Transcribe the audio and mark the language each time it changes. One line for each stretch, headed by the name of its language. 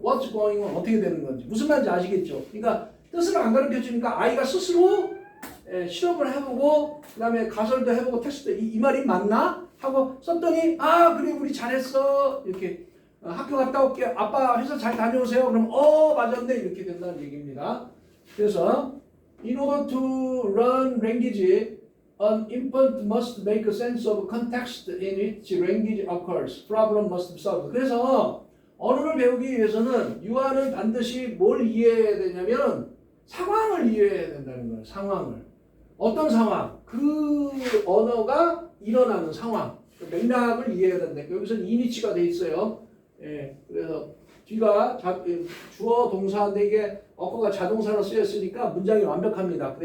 English: What's going on
Korean: 어떻게 되는 건지 무슨 말인지 아시겠죠? 그러니까 뜻을 안 가르쳐 주니까 아이가 스스로 실험을 해보고 그다음에 가설도 해보고 테스트 이 말이 맞나 하고 썼더니 그래 우리 잘했어 이렇게 학교 갔다 올게 아빠 회사 잘 다녀오세요 그럼 맞았네 이렇게 된다는 얘기입니다.
English: 그래서 in order to learn language an infant must make a sense of context in which language occurs. Problem must be solved.
Korean: 그래서 언어를 배우기 위해서는 유아는 반드시 뭘 이해해야 되냐면 상황을 이해해야 된다는 거예요. 상황을. 어떤 상황? 그 언어가 일어나는 상황. 그 맥락을 이해해야 된다. 여기서는 이니치가 돼 있어요. 그래서 뒤가 주어 동사인데 이게 어거가 자동사로 쓰였으니까 문장이 완벽합니다.